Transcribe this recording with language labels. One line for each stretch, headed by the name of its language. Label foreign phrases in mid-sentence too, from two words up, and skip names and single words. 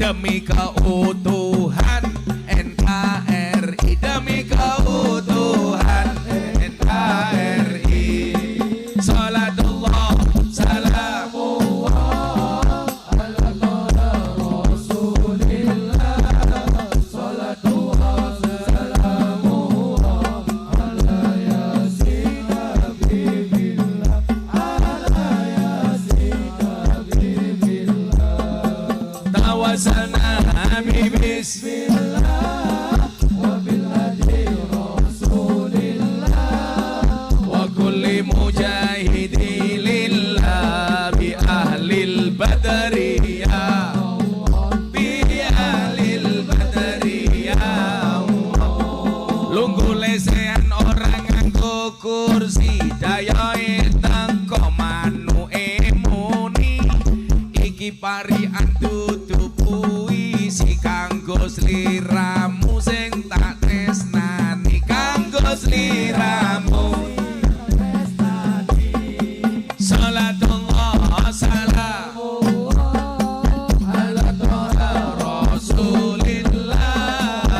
Indonesian: demi keutuhan NKRI, demi keutuhan NKRI.
Arabic: صلاة الله سلام الله على رسول الله. صلاة الله سلام الله على يس حبيب الله على يس حبيب الله. توسلنا ببسم الله وبالهادي رسول الله وكل مجاهد لله بأهل البدرية بأهل البدرية.
Javanese: Lungguh lesehan orang nganggo kursi, daya tengko manu emuni. Iki parian dudu puisi kanggo sliramu sing tak tresnani, kanggo sliramu
Arabic: صلاة الله سلام الله على طه رسول الله.